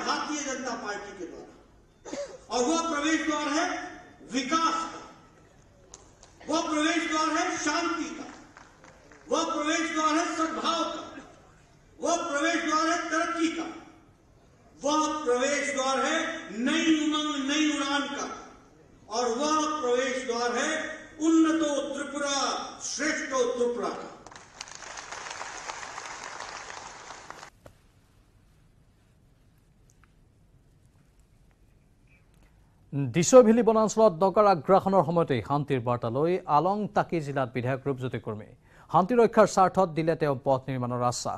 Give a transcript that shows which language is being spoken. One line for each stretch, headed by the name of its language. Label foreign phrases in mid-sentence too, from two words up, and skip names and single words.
Hindi: भारतीय जनता पार्टी के द्वारा, और वह प्रवेश द्वार है विकास का, वह प्रवेश द्वार है शांति का, वह प्रवेश द्वार है सद्भाव का, वह प्रवेश द्वार है तरक्की का, वह प्रवेश द्वार है नई उमंग नई उड़ान का, और वह प्रवेश द्वार है
Bangla: উন্নত ত্রিপুরা শ্রেষ্ঠ ত্রিপুরা
Hindi: का।
Assamese: দিছভেলী বনাঞ্চলত নগাৰ আগ্ৰাসনৰ সময়তেই শান্তিৰ বাৰ্তা লৈ আলং তাকি জিলাত বিধায়ক ৰূপজ্যোতি কুৰ্মী শান্তি ৰক্ষাৰ স্বাৰ্থত দিলে তেওঁ পথ নিৰ্মাণৰ আশ্বাস।